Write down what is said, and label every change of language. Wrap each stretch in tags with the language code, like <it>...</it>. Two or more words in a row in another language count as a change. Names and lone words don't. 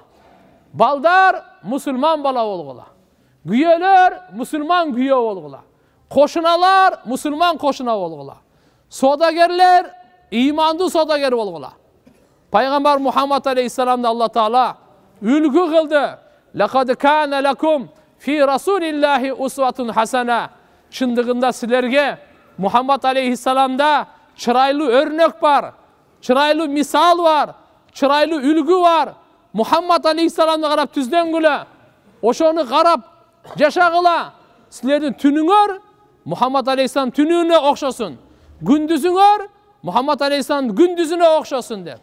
<ky>Балдар мусулман бала болгула. Күйөлөр мусулман күйөө болгула. Кошуналар мусулман кошуна болгула. Содагерлер ыймандуу содагер болгула. Пайгамбар Мухаммад алейхиссаламды Алла Таала үлгү кылды.</ky> <ar>لقد كان لكم في رسول الله أسوة حسنة.</ar> <ky>Чындыгында силерге Мухаммад алейхиссаламда чырайлуу өрнөк бар, чырайлуу мисал бар, чырайлуу үлгү бар. Мухаммад алейхиссаламды карап түздөнгүлө, ошону карап жашагыла. Силердин түнүңөр Мухаммад алейхиссалам түнүнө окшосун, күндүзүңөр Мухаммад алейхиссалам күндүзүнө окшосун деп.</ky>